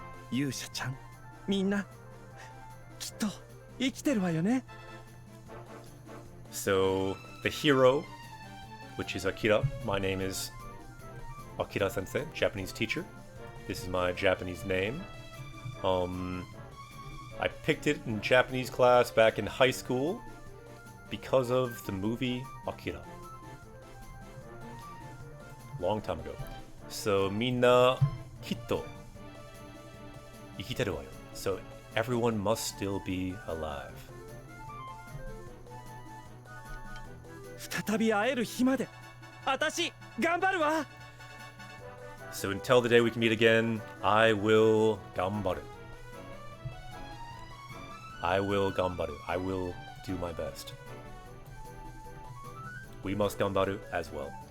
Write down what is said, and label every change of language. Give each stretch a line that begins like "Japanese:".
Japanese: 勇者ちゃん、みんなきっと生きてるわよね。
English: So, the hero, which is Akira. My name is Akira Sensei, Japanese teacher. This is my Japanese name. I picked it in Japanese class back in high school because of the movie Akira. Long time ago. So,
Japanese: minna kitto ikiteru wa yo.
English: So, everyone must still be alive.
Japanese: 再び会える日まで私頑張るわ。
English: So until the day we can meet again, I will gambaru. I will gambaru. I will do my best. We must gambaru as well.